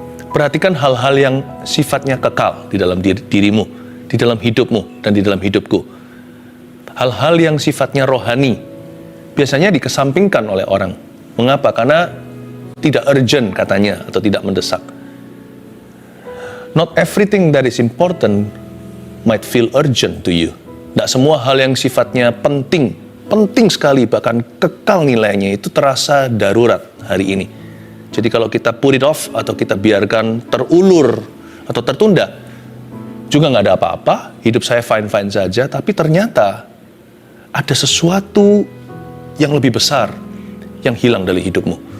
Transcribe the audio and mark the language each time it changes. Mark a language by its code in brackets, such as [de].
[id] Perhatikan hal-hal yang sifatnya kekal di dalam dirimu, di dalam hidupmu, dan di dalam hidupku. Hal-hal yang sifatnya rohani biasanya dikesampingkan oleh orang. Mengapa? Karena tidak urgent katanya, atau tidak mendesak. [en] Not everything that is important might feel urgent to you. [id] Tidak semua hal yang sifatnya penting sekali, bahkan kekal nilainya, itu terasa darurat hari ini. Jadi kalau kita [en] put it off, [id] atau kita biarkan terulur, atau tertunda, juga nggak ada apa-apa, hidup saya fine-fine saja, tapi ternyata ada sesuatu yang lebih besar yang hilang dari hidupmu.